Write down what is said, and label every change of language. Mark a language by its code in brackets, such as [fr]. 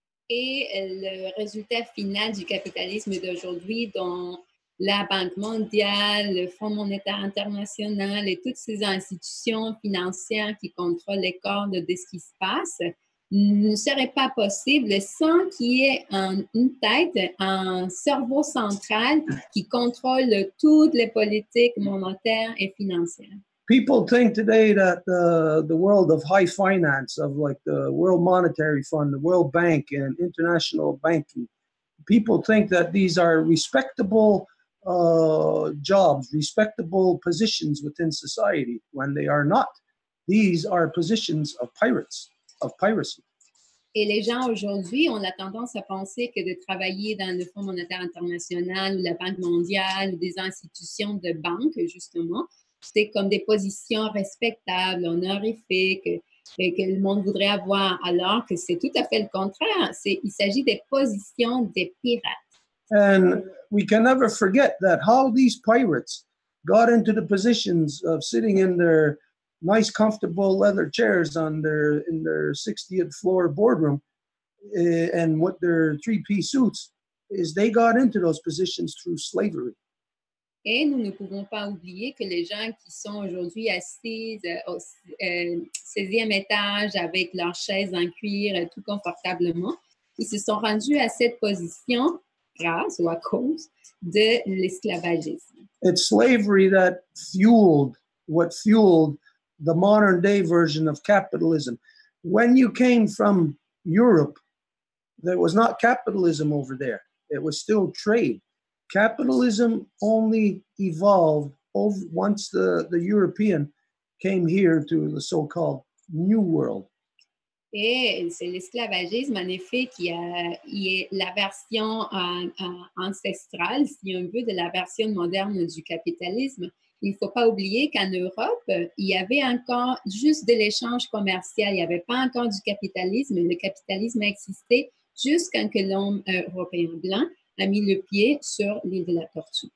[fr] Et le résultat final du capitalisme d'aujourd'hui, dont la Banque mondiale, le Fonds monétaire international et toutes ces institutions financières qui contrôlent les cordes de ce qui se passe, ne serait pas possible sans qu'il y ait une tête, un cerveau central qui contrôle toutes les politiques monétaires et financières. [en] People think today that the world of high finance, of like the World Monetary Fund, the World Bank, and international banking, people think that these are respectable jobs, respectable positions within society, when they are not. These are positions of pirates, of piracy. [fr] Et les gens aujourd'hui ont la tendance à penser que de travailler dans le Fonds monétaire international ou la Banque mondiale ou des institutions de banque, justement, c'est comme des positions respectables, honorifiques, que le monde voudrait avoir, alors que c'est tout à fait le contraire. Il s'agit des positions des pirates. [en] And we can never forget that how these pirates got into the positions of sitting in their nice, comfortable leather chairs in their 60th floor boardroom and with their three-piece suits is they got into those positions through slavery. [fr] Et nous ne pouvons pas oublier que les gens qui sont aujourd'hui assis au 16e étage avec leurs chaises en cuir tout confortablement, ils se sont rendus à cette position grâce ou à cause de l'esclavagisme. [en] It's slavery that fueled the modern day version of capitalism. When you came from Europe, there was not capitalism over there. It was still trade. Capitalism only evolved once the European came here to the so-called New World. [fr] Et c'est l'esclavagisme, en effet, qui est la version ancestrale, si on veut, de la version moderne du capitalisme. Il ne faut pas oublier qu'en Europe, il y avait encore juste de l'échange commercial. Il n'y avait pas encore du capitalisme. Le capitalisme a existé jusqu'à que l'homme européen blanc a mis le pied sur l'île de la Tortue.